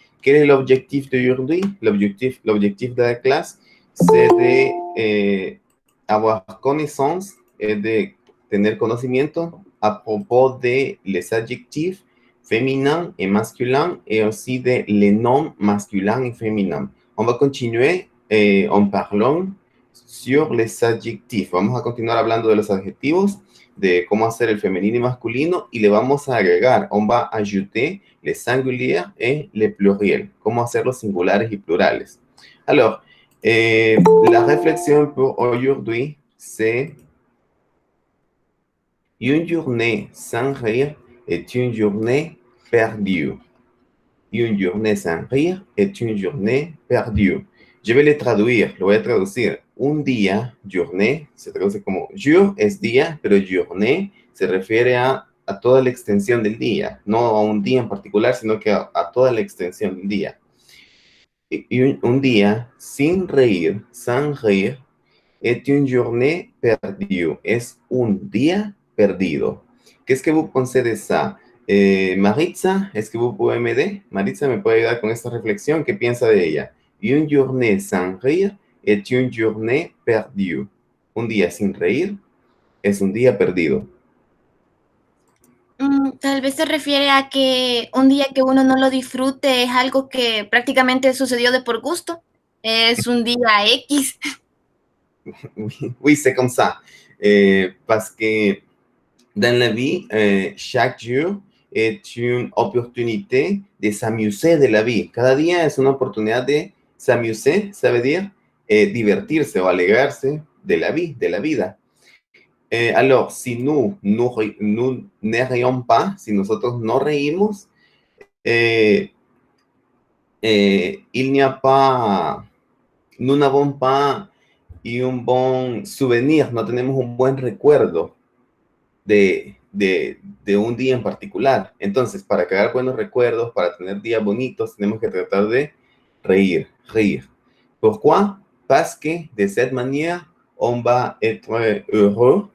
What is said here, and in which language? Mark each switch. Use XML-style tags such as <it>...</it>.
<fr>Quel est l'objectif d'aujourd'hui? L'objectif de la classe, c'est de avoir connaissance et de</fr> <es>tener conocimiento</es> <fr>à propos de les adjectifs féminins et masculins et aussi de les noms masculins et féminins. On va continuer en parlant sur les adjectifs.</fr> <es>Vamos a continuar hablando de los adjetivos, de cómo hacer el femenino y masculino, y le vamos a agregar,</es> <fr>on va ajouter les singuliers et les pluriels,</fr> <es>cómo hacer los singulares y plurales.</es> <fr>Alors, la réflexion pour aujourd'hui, c'est une journée sans rire est une journée perdue. Une journée sans rire est une journée perdue. Je vais le traduire,</fr> <es>lo voy a traducir. Un día, journée, se traduce como jour es día, pero journée se refiere a toda la extensión del día, no a un día en particular, sino que a toda la extensión del día. Y un día sin reír,</es> <fr>sans rire, est une journée perdue.</fr> <es>Es un día perdido.</es> <fr>Qu'est-ce que vous pensez de ça? Maritza, est-ce que vous pouvez m'aider?</fr> <es>Maritza, ¿me puede ayudar con esta reflexión? ¿Qué piensa de ella?</es> <fr>Une journée sans rire est une journée perdue.</fr> <es>Un día sin reír es un día perdido. Tal vez se refiere a que un día que uno no lo disfrute es algo que prácticamente sucedió de por gusto. Es un día X.</es> <fr>Oui, c'est comme ça. Parce que dans la vie, chaque jour est une opportunité de s'amuser de la vie.</fr> <es>Cada día es una oportunidad de</es> <fr>s'amuser, ça veut dire</fr> <es>divertirse o alegrarse de la vie, de la vida.</es> <fr>Alors, si nous ne rions pas,</fr> <es>si nosotros no reímos,</es> <fr>il n'y a pas, nous n'avons pas un bon souvenir,</fr> <es>no tenemos un buen recuerdo de un día en particular. Entonces, para crear buenos recuerdos, para tener días bonitos, tenemos que tratar de reír.</es> <fr>Pourquoi? Parce que de cette manière, on va être heureux.</fr>